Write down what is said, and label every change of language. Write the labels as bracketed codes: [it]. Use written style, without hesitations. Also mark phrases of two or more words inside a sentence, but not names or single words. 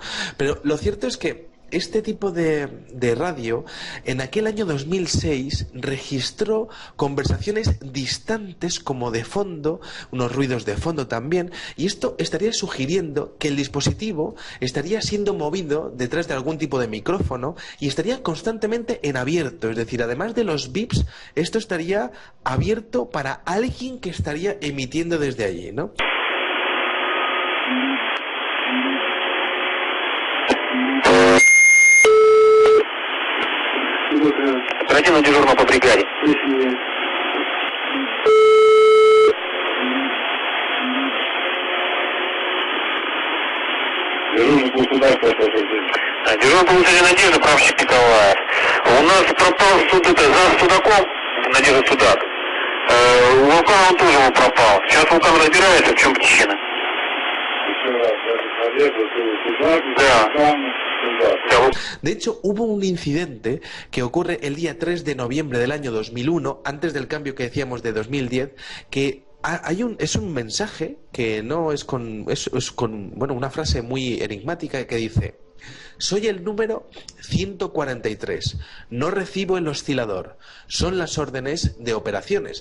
[es] Pero lo cierto es que este tipo de radio en aquel año 2006 registró conversaciones distantes como de fondo, unos ruidos de fondo también, y esto estaría sugiriendo que el dispositivo estaría siendo movido detrás de algún tipo de micrófono y estaría constantemente en abierto, es decir, además de los bips, esto estaría abierto para alguien que estaría emitiendo desde allí, ¿no? [ru] Оперативно дежурно по бригаде. Дежурный по улице Надежды, прапорщик Николаев. У нас пропал зам Судаком, Надежда Судак. Вулкан он тоже пропал. Сейчас вулкан разбирается, в чем причина. [es] De hecho, hubo un incidente que ocurre el día 3 de noviembre del año 2001, antes del cambio que decíamos de 2010, que es un mensaje que no es con, bueno, una frase muy enigmática que dice: soy el número 143, no recibo el oscilador, son las órdenes de operaciones.